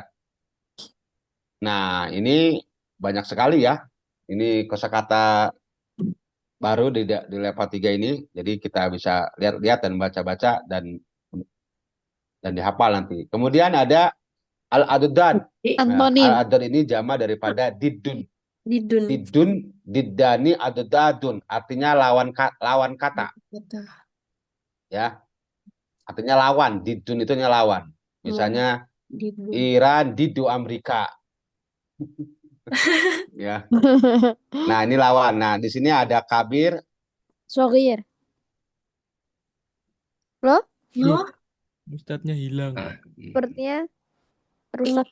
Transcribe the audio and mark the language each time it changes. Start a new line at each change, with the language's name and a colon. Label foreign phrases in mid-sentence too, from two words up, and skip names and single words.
Indonesian: Nah, ini banyak sekali ya. Ini kosakata baru di level 3 ini. Jadi kita bisa lihat-lihat dan baca-baca dan dihafal nanti. Kemudian ada al-adad. Nah, Antonim. al-adad ini jama daripada didun. Didun.
Arabic: ضدٌّ، ضدّان، أضدادٌ.
Indonesian: Artinya lawan kata, Gitu. ya. Artinya lawan. Didun itu lawan. Misalnya Didun. Iran didu Amerika, ya. Nah, ini lawan. Nah, di sini ada kabir. Sogir. Loh, Loh, Ustadznya hilang. Nah, sepertinya rusak